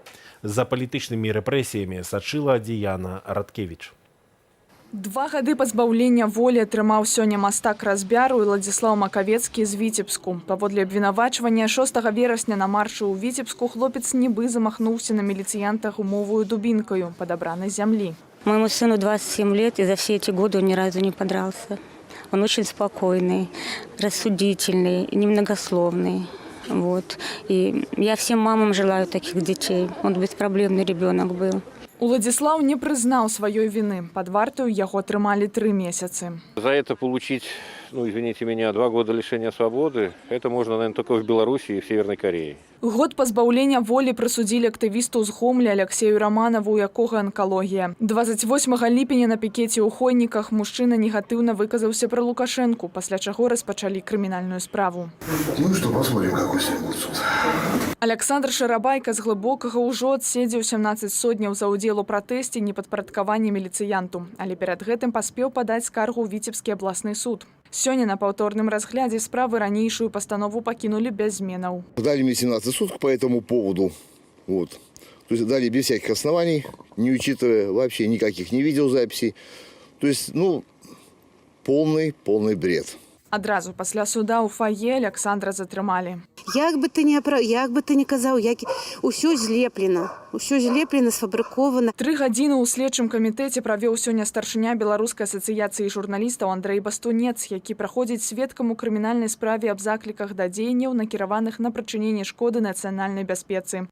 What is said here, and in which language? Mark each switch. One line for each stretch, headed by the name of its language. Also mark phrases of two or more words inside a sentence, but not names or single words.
Belarusian: За палітычнымі рэпрэсіямі сачыла Діяна Радкевіч. 2 гады пазбаўлення волі атрымаў сёння мастак-разбяр Уладзіслаў Макавецкі з Віцебску. Паводле абвінавачвання 6 верасня на маршы ў Віцебску хлопец нібы замахнуўся на міліцыянта гумовую дубінкаю, падабранай зямлі.
Russian: Моему сыну 27 лет, и за все эти годы он ни разу не подрался. Он очень спокойный, рассудительный, немногословный. Вот. И я всем мамам желаю таких детей. Он беспроблемный ребенок был.
Belarusian: Уладзіслаў не прызнаў сваёй віны. Пад вартаю яго трымалі 3 месяцы.
Russian: За это получить извините меня, 2 года лишения свободы, это можно, наверное, только в Беларуси и в Северной Корее.
Belarusian: Год пазбаўлення волі прысудзілі актывісту з Гомлі Алексею Романову, у якога анкалогія. 28 ліпеня на пікеце ў Хойніках мужчына негатыўна выказаўся пра Лукашэнку, пасля чаго распачалі крымінальную справу.
Russian: Ну что, посмотрим, какой сегодня будет суд.
Belarusian: Александр Шарабайка з Глыбокага ўжо адседзеў 17 сотняў за ўдзел у пратэсце непадпарадкавання міліцыянту, але перад гэтым паспеў падаць скаргу ў Віцебскі абласны суд. Сёння на паўторным разглядзе справы ранейшую пастанову пакінулі без зменаў.
Russian: Дали мне 17 суток по этому поводу. Вот. То есть дали без всяких оснований, не учитывая вообще никаких ни видеозаписей. То есть, полный бред.
Belarusian: Адразу пасля суда ў фае Александра затрымалі. Як бы ты не казаў, усё злеплена, сфабрыкована. 3 гадзіны ў следчым камітэце правёў сёння старшыня Беларускай асацыяцыі журналістаў Андрэй Бастунец, які праходзіць сведкам у крымінальнай справе аб закліках да дзеянняў, накіраваных на прычыненне шкоды нацыянальнай бяспецы.